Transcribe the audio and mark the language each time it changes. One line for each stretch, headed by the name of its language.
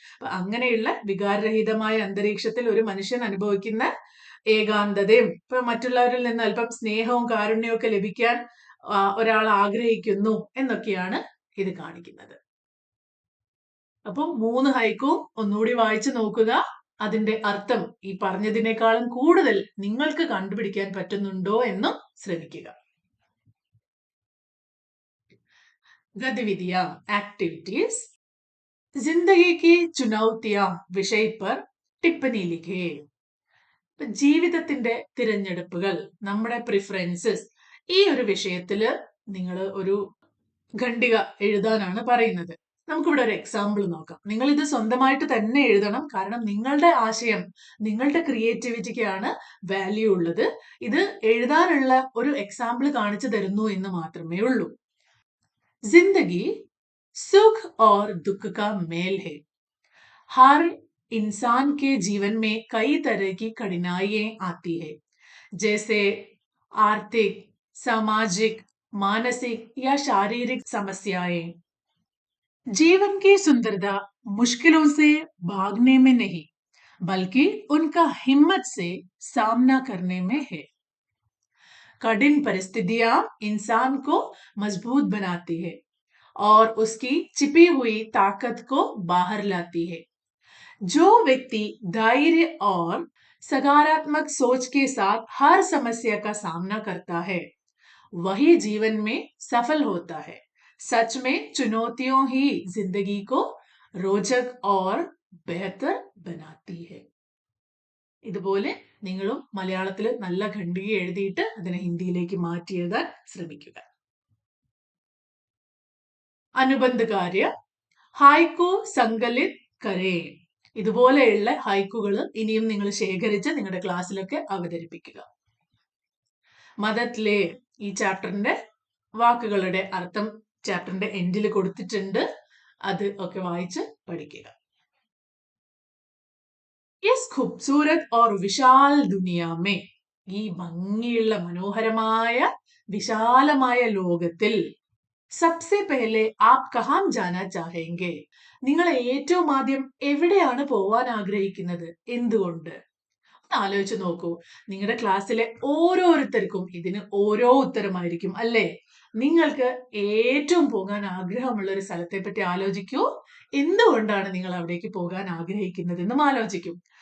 Malayalam: അപ്പൊ അങ്ങനെയുള്ള വികാരരഹിതമായ അന്തരീക്ഷത്തിൽ ഒരു മനുഷ്യൻ അനുഭവിക്കുന്ന ഏകാന്തതയും, ഇപ്പൊ മറ്റുള്ളവരിൽ നിന്ന് അല്പം സ്നേഹവും കാരുണ്യവും ഒക്കെ ലഭിക്കാൻ ഒരാൾ ആഗ്രഹിക്കുന്നു എന്നൊക്കെയാണ് ഇത് കാണിക്കുന്നത്. അപ്പൊ 3 ഹൈക്കു ഒന്നുകൂടി വായിച്ചു നോക്കുക. അതിന്റെ അർത്ഥം ഈ പറഞ്ഞതിനേക്കാളും കൂടുതൽ നിങ്ങൾക്ക് കണ്ടുപിടിക്കാൻ പറ്റുന്നുണ്ടോ എന്നും ശ്രമിക്കുക.
Hindi: गतिविधियां एक्टिविटीज जिंदगी की चुनौतियां विषय पर टिप्पणी लिखे.
Malayalam: ജീവിതത്തിന്റെ തിരഞ്ഞെടുപ്പുകൾ, നമ്മുടെ പ്രിഫറൻസസ്, ഈ ഒരു വിഷയത്തില് നിങ്ങൾ ഒരു ഖണ്ഡിക എഴുതാനാണ് പറയുന്നത്. നമുക്കിവിടെ ഒരു എക്സാമ്പിൾ നോക്കാം. നിങ്ങൾ ഇത് സ്വന്തമായിട്ട് തന്നെ എഴുതണം. കാരണം നിങ്ങളുടെ ആശയം, നിങ്ങളുടെ ക്രിയേറ്റിവിറ്റിക്കാണ് വാല്യൂ ഉള്ളത്. ഇത് എഴുതാനുള്ള ഒരു എക്സാമ്പിൾ കാണിച്ചു തരുന്നു എന്ന് മാത്രമേ ഉള്ളൂ.
Hindi: जिंदगी सुख और दुख का मेल है. हर इंसान के जीवन में कई तरह की कठिनाइयां आती है, जैसे आर्थिक, सामाजिक, मानसिक या शारीरिक समस्याएं. जीवन की सुंदरता मुश्किलों से भागने में नहीं, बल्कि उनका हिम्मत से सामना करने में है. कठिन परिस्थितियां इंसान को मजबूत बनाती है और उसकी छिपी हुई ताकत को बाहर लाती है. जो व्यक्ति धैर्य और सकारात्मक सोच के साथ हर समस्या का सामना करता है, वही जीवन में सफल होता है. सच में चुनौतियों ही जिंदगी को रोचक और बेहतर बनाती है.
Malayalam: ഇതുപോലെ നിങ്ങളും മലയാളത്തിൽ നല്ല ഖണ്ഡിക എഴുതിയിട്ട് അതിനെ ഹിന്ദിയിലേക്ക് മാറ്റി എഴുതാൻ ശ്രമിക്കുക.
Hindi: അനുബന്ധ കാര്യ ഹൈക്കു സങ്കലിത് കരേ.
Malayalam: ഇതുപോലെയുള്ള ഹൈക്കുകൾ ഇനിയും നിങ്ങൾ ശേഖരിച്ച് നിങ്ങളുടെ ക്ലാസ്സിലൊക്കെ അവതരിപ്പിക്കുക. മദത്തിലെ ഈ ചാപ്റ്ററിന്റെ വാക്കുകളുടെ അർത്ഥം ചാപ്റ്ററിന്റെ എൻഡിൽ കൊടുത്തിട്ടുണ്ട്. അത് ഒക്കെ വായിച്ച് പഠിക്കുക.
Hindi: इस खूबसूरत और विशाल दुनिया में,
Malayalam: ഈ ഭംഗിയുള്ള മനോഹരമായ വിശാലമായ ലോകത്തിൽ,
Hindi: सबसे पहले आप कहाँ जाना चाहेंगे?
Malayalam: നിങ്ങൾ ഏറ്റവും ആദ്യം എവിടെയാണ് പോവാൻ ആഗ്രഹിക്കുന്നത്? എന്തുകൊണ്ട്? ഒന്ന് ആലോചിച്ച് നോക്കൂ. നിങ്ങളുടെ ക്ലാസ്സിലെ ഓരോരുത്തർക്കും ഇതിന് ഓരോ ഉത്തരമായിരിക്കും അല്ലേ? നിങ്ങൾക്ക് ഏറ്റവും പോകാൻ ആഗ്രഹമുള്ള ഒരു സ്ഥലത്തെ പറ്റി ആലോചിക്കൂ. എന്തുകൊണ്ടാണ് നിങ്ങൾ അവിടേക്ക് പോകാൻ ആഗ്രഹിക്കുന്നത് എന്നും ആലോചിക്കും.